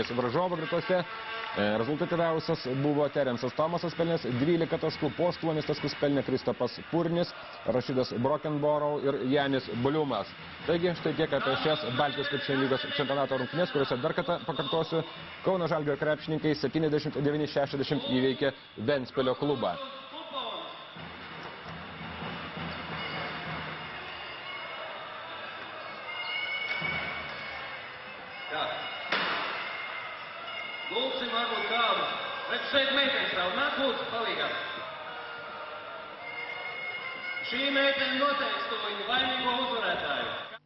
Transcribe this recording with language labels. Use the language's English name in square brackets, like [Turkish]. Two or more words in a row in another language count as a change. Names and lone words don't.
[Lithuanian] Varžovo gretose rezultatyviausias buvo Terensas Tomasas pelnęs 12 taškų, po 8 taškus pelnė Kristopas Purnis, Rašidas Brokenborov ir Janis Bliumas. Taigi, štai tiek apie šias Baltijos krepšinio lygos čempionato rungtynės, kuriuose dar kartą pakartosiu, Kauno Žalgirio krepšininkai 79-60 įveikė Ventspilio klubą. [Latvian] Lūksim varbūt kādu. Redz šeit meitenes vēl. Nāk lūdzu, palīgā. Šī meitene noteiks to viņu laimīgo uzvarētāju.